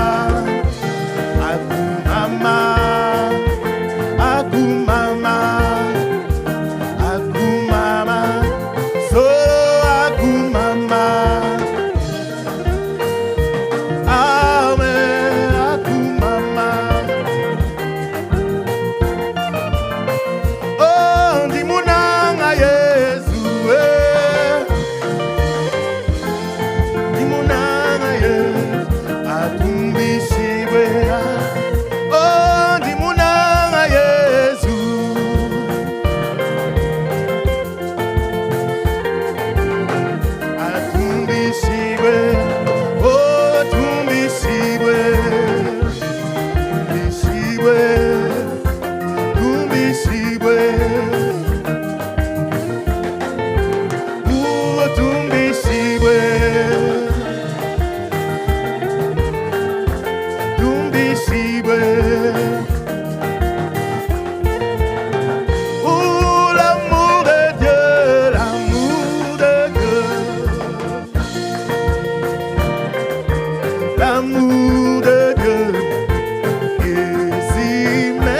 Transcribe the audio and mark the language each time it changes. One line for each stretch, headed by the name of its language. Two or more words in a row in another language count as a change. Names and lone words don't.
Lingala: Akumama. Solo akumama. Amen. Akumama. Oh, ndimunanga Yesu. Ndimunanga Yesu. Atumbishibwe. Oh, ndimunanga Yesu. Atumbishibwe. Oh, tumbishibwe. Tumbishibwe. Oh, tumbishibwe.
French: Oh, l'amour de Dieu. L'amour de Dieu est si merveilleux.